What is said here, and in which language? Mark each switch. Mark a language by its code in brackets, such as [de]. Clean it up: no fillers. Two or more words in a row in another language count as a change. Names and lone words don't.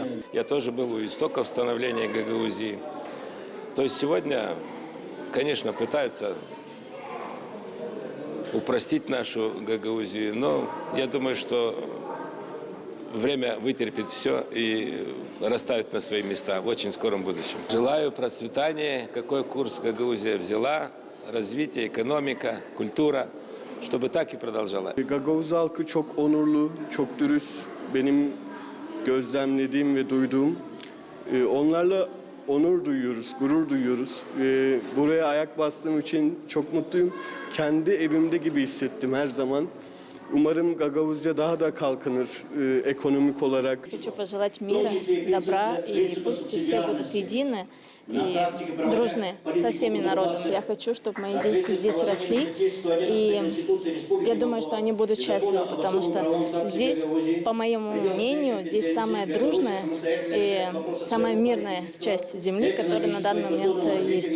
[ru] Я тоже был у истоков становления Гагаузии. То есть сегодня, конечно, пытаются упростить нашу Гагаузию, но я думаю, что время вытерпит все и расставит на свои места в очень скором будущем. Желаю процветания, какой курс Гагаузия взяла, развитие, экономика, культура, чтобы так и продолжала. [tr] Gagavuz halkı çok onurlu, çok dürüst, benim gözlemlediğim ve duyduğum. Onlarla onur duyuyoruz, gurur duyuyoruz. Buraya ayak bastığım için çok mutluyum. Kendi evimde gibi hissettim her zaman. Umarım Gagavuzya daha da kalkınır ekonomik olarak. [ru] Хочу пожелать мира, добра, и пусть все будут едины и дружны со всеми народами. Я хочу, чтобы мои дети здесь росли, и я думаю, что они будут счастливы, потому что здесь, по моему мнению, здесь самая дружная и самая мирная часть земли, которая на данный момент есть.